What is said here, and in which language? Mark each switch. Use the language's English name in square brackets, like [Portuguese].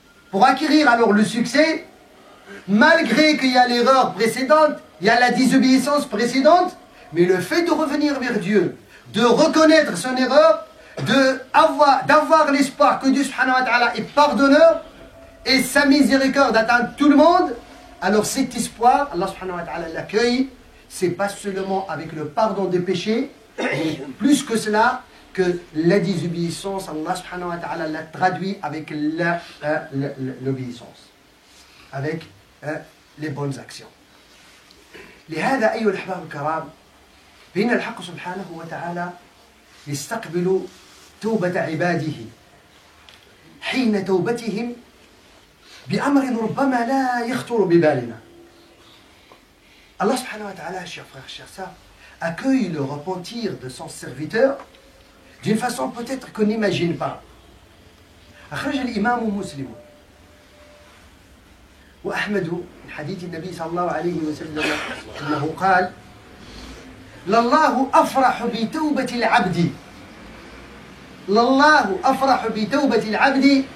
[French] Pour acquérir alors le succès, malgré qu'il y a l'erreur précédente, il y a la désobéissance précédente, mais le fait de revenir vers Dieu, de reconnaître son erreur, d'avoir l'espoir que Dieu subhanahu wa ta'ala est pardonneur et sa miséricorde atteint tout le monde, alors cet espoir, Allah subhanahu wa ta'ala l'accueille. C'est pas seulement avec le pardon des péchés, mais plus que cela, que la désobéissance, Allah subhanahu wa ta'ala l'a traduit avec l'obéissance, avec les bonnes actions. [Arabic] لهذا أيها الأحباب الكرام فإن الحق سبحانه وتعالى يستقبل توبة عباده حين توبتهم بأمر ربما لا يخطر ببالنا. [French] Allah subhanahu wa ta'ala, chers frères, chers sœurs, accueille le repentir de son serviteur d'une façon peut-être qu'on n'imagine pas. [Arabic] أخرج الإمام مسلم وأحمد من حديث النبي صلى الله عليه وسلم أنه قال: لله أفرح بتوبة العبد، لله أفرح بتوبة العبد